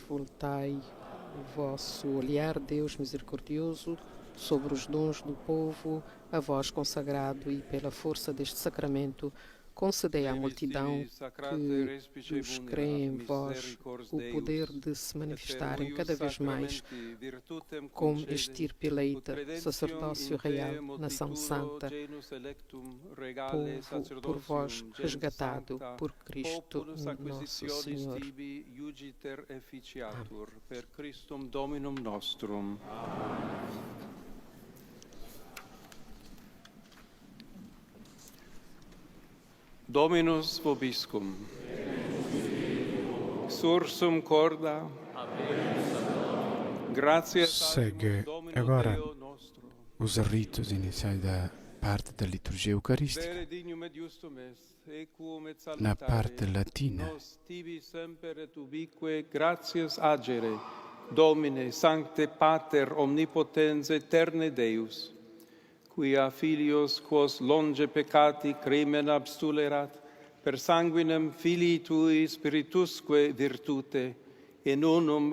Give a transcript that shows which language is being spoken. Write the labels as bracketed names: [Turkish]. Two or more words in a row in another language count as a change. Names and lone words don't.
[Portuguese] Voltai o vosso olhar, Deus misericordioso, sobre os dons do povo, a vós consagrado, e pela força deste sacramento concedei à multidão que os crê em vós o poder de se manifestarem cada vez mais como estirpe eleita, sacerdócio real, nação santa, povo por vós resgatado por Cristo nosso Senhor. [Latin] Dominus vobiscum. Sursum corda. Gracias. [Portuguese] Segue agora os ritos iniciais da parte da liturgia eucarística. Na parte latina, [Latin] gratias agere, Domine, Sancte Pater, Omnipotens, Eterne Deus, quia filios quos longe peccati crimen abstulerat, per sanguinem Filii Tui Spiritusque virtute, in unum